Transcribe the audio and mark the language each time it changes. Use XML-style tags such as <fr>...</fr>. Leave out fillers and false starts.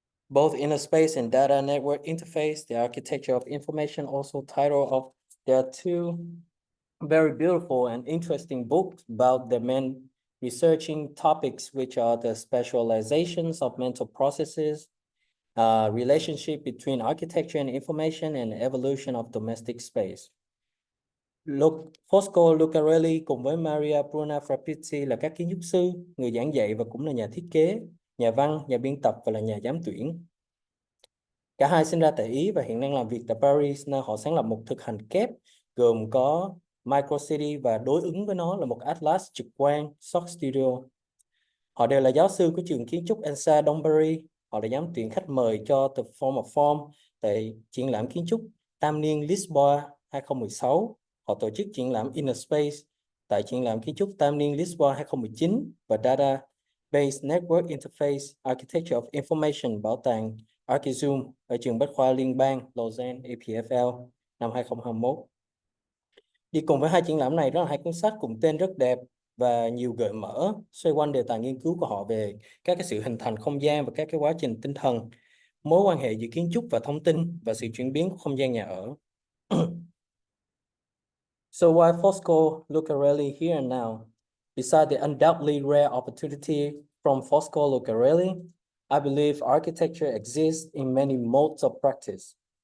<en>Both Inner Space and Data Network Interface, the Architecture of Information, also title of their two very beautiful and interesting books about the men researching topics which are the specializations of mental processes, relationship between architecture and information, and evolution of domestic space.</en> <vi>Fosco Lucarelli cùng với Mariabruna Fabrizi là các kiến trúc sư, người giảng dạy và cũng là nhà thiết kế, nhà văn, nhà biên tập và là nhà giám tuyển. Cả hai sinh ra tại Ý và hiện đang làm việc tại Paris, nơi họ sáng lập một thực hành kép gồm có MICROCITIES và đối ứng với nó là một atlas trực quan Short Studio. Họ đều là giáo sư của trường kiến trúc ENSA Đông Paris. Họ là giám tuyển khách mời cho The Form of Form tại triển lãm kiến trúc tam niên Lisboa 2016. Họ tổ chức triển lãm Inner Space tại triển lãm kiến trúc tam niên Lisboa 2019 và Database Network Interface Architecture of Information bảo tàng Archizoom ở trường Bách khoa Liên bang Lausanne EPFL năm 2021. Đi cùng với hai triển lãm này đó là hai cuốn sách cùng tên rất đẹp và nhiều gợi mở xoay quanh đề tài nghiên cứu của họ về các cái sự hình thành không gian và các cái quá trình tinh thần, mối quan hệ giữa kiến trúc và thông tin và sự chuyển biến của không gian nhà ở.</vi> <en>So why Fosco Lucarelli here and now? Besides the undoubtedly rare opportunity from Fosco Lucarelli, I believe architecture exists in many modes of practice.</en>